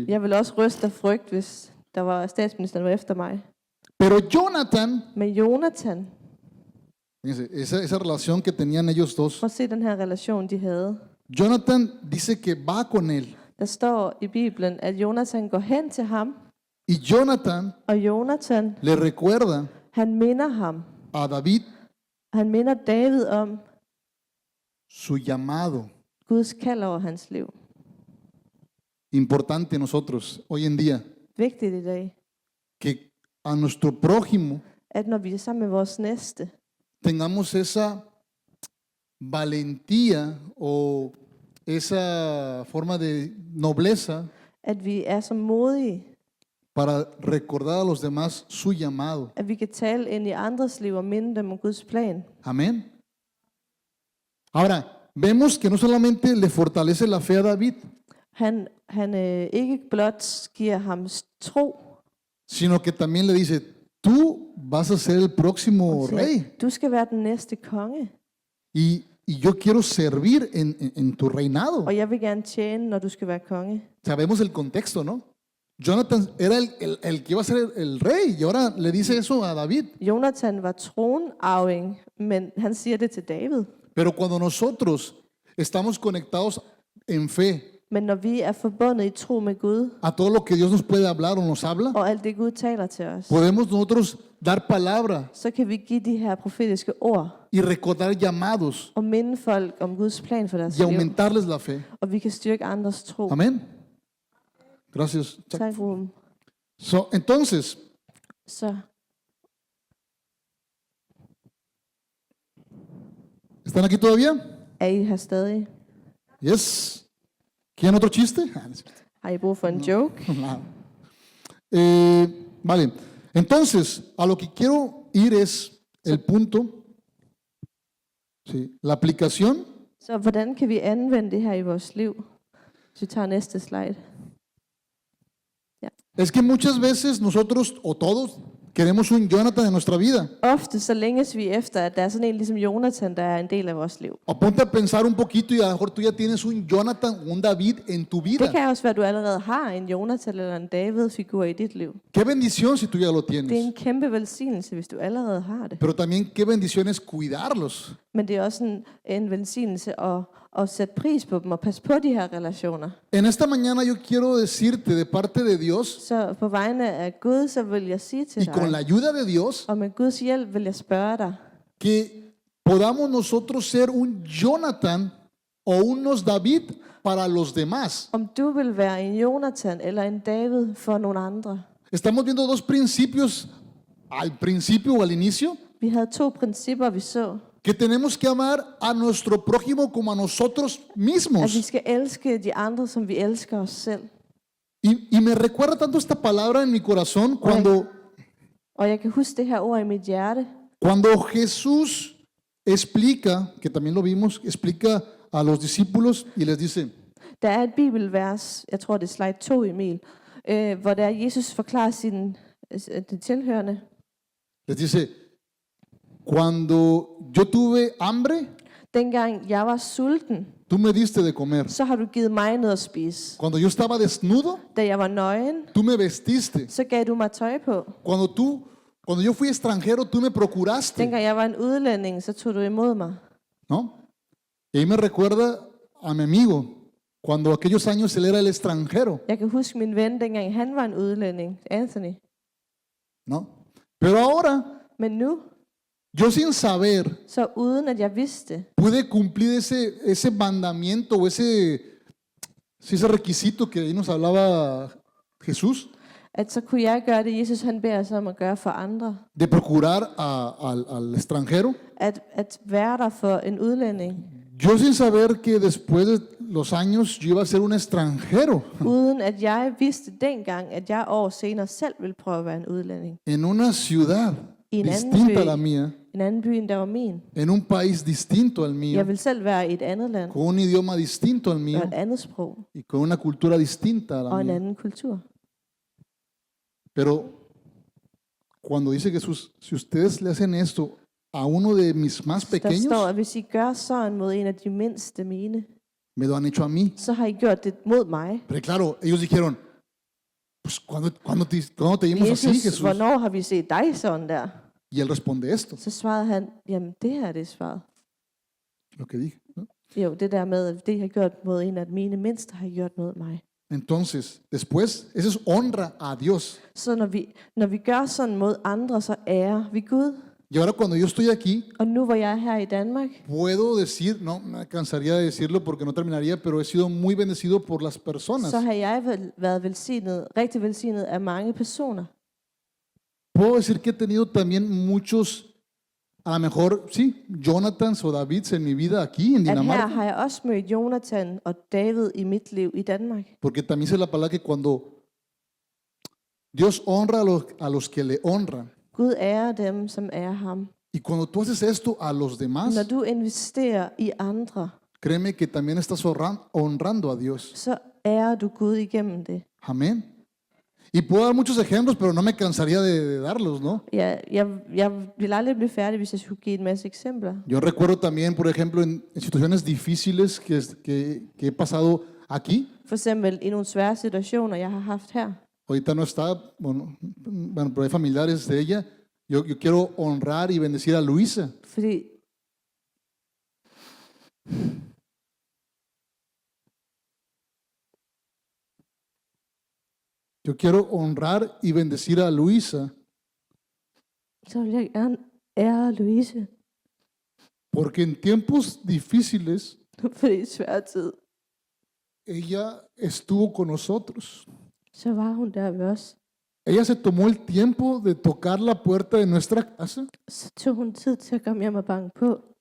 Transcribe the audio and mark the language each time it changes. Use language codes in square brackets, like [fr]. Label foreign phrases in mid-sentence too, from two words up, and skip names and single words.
[da] Jeg vil også ryste af frygt, hvis der var statsministeren var efter mig. [es] Pero Jonathan, [da] Men Jonathan, [es] fíjense, esa relación que tenían ellos dos, [da] prøv at se den her relation, de havde. [es] Jonathan dice que va con él. [da] Der står i Bibelen, at Jonathan går hen til ham, [es] Y Jonathan [da] og Jonathan, [es] le recuerda [da] han minder ham. [es] a David [da] Han minder David om [es] su llamado. [da] Guds kald over hans liv. [es] Importante nosotros hoy en día, [da] Vigtigt i dag, [es] que a nuestro prójimo [da] at når vi er sammen med vores næste, [es] tengamos esa valentía o esa forma de nobleza [da] at vi er så modige, [es] para recordar a los demás su llamado. [da] at vi kan tale ind i andres liv og minde dem om Guds plan. [es] Amén. Ahora, vemos que no solamente le fortalece la fe a David, [da] Han ikke blot giver ham tro, [es] sino que también le dice, tú vas a ser el próximo [da] siger, [es] rey [da] du skal være den næste konge, [es] y yo quiero servir en tu reinado. [da] og jeg vil gerne tjene, når du skal være konge. [es] Sabemos el contexto, ¿no? Jonathan era el que iba a ser el rey y ahora le dice eso a David. [da] Jonathan var tronarving, men han siger det til David. [es] Pero cuando nosotros estamos conectados en fe [da] Men når vi er forbundet i tro med Gud, [es] a todo lo que Dios nos puede hablar o nos habla, [da] og alt det Gud taler til os, [es] podemos nosotros dar palabra [da] så kan vi give de her profetiske ord [es] y recordar llamados [da] og minde folk om Guds plan for deres [es] y [da] liv. [es] aumentarles la fe. [da] Og vi kan styrke andres tro. [es] Amén. Gracias. [da] Tak, Ruben. [es] So, entonces, [da] Så [es] ¿están aquí todavía? [da] er I her stadig. [en] Yes. [es] ¿Quieren otro chiste? [da] Har I brug for en joke? [es] No. Vale. Entonces, a lo que quiero ir es el punto, sí, la aplicación [da] Så hvordan kan vi anvende det her i vores liv? Hvis vi tager næste slide. [es] es que muchas veces nosotros o todos queremos un Jonathan en nuestra vida. [da] Ofte så længes vi efter, at der er sådan en ligesom Jonathan, der er en del af vores liv. [es] O ponte a pensar un poquito y a lo mejor tú ya tienes un Jonathan o un David en tu [da] Det [es] vida. [da] kan også være, at du allerede har en Jonathan eller en David-figur i dit liv. [es] Qué bendición si tú ya lo [da] Det er [es] tienes. [da] en kæmpe velsignelse, hvis du allerede har det. [es] Pero también qué bendición es cuidarlos. [da] Men det er også en velsignelse at sætte pris på dem og passe på de her relationer. [es] En esta mañana yo quiero decirte de parte de Dios [da] Så på vegne af Gud, så vil jeg sige til [es] y con la [da] dig, [es] ayuda de Dios [da] og med Guds hjælp vil jeg spørge dig, [es] que podamos nosotros ser un Jonathan o unos David para los demás. [da] om du vil være en Jonathan eller en David for nogle andre. [es] Estamos viendo dos principios al principio o al inicio, [da] Vi havde 2 principper, vi så. [es] que tenemos que amar a nuestro prójimo como a nosotros [da] At vi [es] mismos. [da] skal elske de andre, som vi elsker os selv. [es] Y me recuerda tanto esta palabra en mi corazón [da] Og jeg kan huske det her ord i mit hjerte, [es] cuando Jesús explica, que también lo vimos, explica a los discípulos y les dice, [da] der er et bibelvers, jeg tror det er slide 2, Emil, hvor der Jesus forklarer de tilhørende. [es] les dice, cuando yo tuve hambre, [da] Dengang jeg var sulten, [es] tú me diste de comer. [da] så har du givet mig noget at spise. [es] Cuando yo estaba desnudo, [da] Da jeg var nøgen, [es] tú me vestiste. [da] så gav du mig tøj på. [es] Cuando yo fui extranjero, tú me procuraste. [da] Dengang jeg var en udlænding, så tog du imod mig. [es] ¿No? Y ahí me recuerda a mi amigo, cuando aquellos años él era el extranjero. [da] Jeg kan huske min ven, dengang han var en udlænding, Anthony. [es] ¿No? Pero ahora, [da] Men nu, [es] yo sin saber, [da] så uden at jeg vidste, [es] pude cumplir ese mandamiento o ese requisito que ahí nos hablaba Jesús, [da] at så kunne jeg gøre det, Jesus han beder os om at gøre for andre. [es] de procurar al extranjero. [da] At være der for en udlænding, [es] Yo sin saber que después de los años yo iba a ser un extranjero [da] uden at jeg vidste dengang, at jeg år senere selv ville prøve at være en udlænding. [es] en una ciudad [da] I en anden [es] distinta a la [da] by, [es] mía, [da] en anden by end der var min. [es] en un país distinto al mío, [da] Jeg ville selv være i et andet land, [es] con un idioma distinto al [da] og [es] mío [da] et andet sprog, [es] y con una cultura distinta a la [da] og en [es] mía. [da] anden kultur. [es] Pero cuando dice Jesús, si ustedes le hacen esto a uno de mis más [da] Der står, [es] pequeños, [da] at hvis I gør sådan mod en af de mindste mine, [es] me lo han hecho a mí. [da] så har I gjort det mod mig. [es] Pero claro, ellos dijeron, pues ¿cuándo te vimos así, [da] Jesus, [es] Jesús? [da] hvornår har vi set dig sådan der? [es] Y él responde esto, [da] Så svarede han, jamen det her det er svaret. [es] lo que dije, ¿no? [da] Jo, det der med, at det I har gjort mod en af mine mindste, har I gjort mod mig. [es] Entonces, después, eso es honra a Dios. [da] Så når vi gør sådan mod andre, så ærer vi Gud. [es] Y ahora cuando yo estoy aquí, [da] Og nu hvor jeg er her i Danmark, [es] puedo decir, no me cansaría de decirlo porque no terminaría, pero he sido muy bendecido por las personas. [da] så har jeg været velsignet, rigtig velsignet af mange personer. [es] Puedo decir que he tenido también muchos, a lo mejor, sí, Jonathans o Davids en mi vida aquí en [da] At her [es] Dinamarca, [da] har jeg også mødt Jonathan og David i mit liv i Danmark. [es] porque también dice la palabra que cuando Dios honra a los que le honran, [da] Gud ærer dem, som ærer ham. [es] y cuando tú haces esto a los demás, [da] Når du investerer i andre, [es] créeme que también estás honrando a Dios. [da] så ærer du Gud igennem det. [es] Amén. Y puedo dar muchos ejemplos, pero no me cansaría de darlos, ¿no? [da] Jeg vil aldrig blive færdig, hvis jeg skulle give en masse eksempler. [es] Yo recuerdo también, por ejemplo, en situaciones difíciles que he pasado aquí, [da] For eksempel i nogle svære situationer, jeg har haft her. [es] ahorita no está, bueno, pero hay familiares de ella. Yo quiero honrar y bendecir a Luisa. [da] Fordi [es] Yo quiero honrar y bendecir a Luisa [da] så vil jeg gerne ære Louise. [es] porque en tiempos difíciles [da] Fordi i svær tid, [es] ella estuvo con nosotros. [da] så var hun der ved os. [es] Ella se tomó el tiempo de tocar la puerta de nuestra casa [da] Så tog hun tid til at komme hjem og banke på